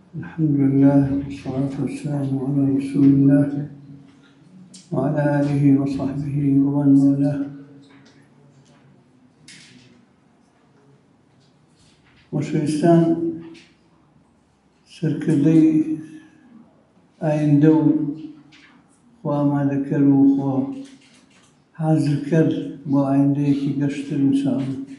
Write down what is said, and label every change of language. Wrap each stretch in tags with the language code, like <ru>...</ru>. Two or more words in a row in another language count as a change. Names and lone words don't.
<ar>الحمد لله والصلاة والسلام على رسول الله وعلى آله وصحبه ومن والاه.</ar> <ckb>وشویستان سەرکردەی ئایندە و خوا ئامادەکەر و خوا حازرکەر بۆ ئایندەیەکی گەشتر ئینشاءالله.</ckb>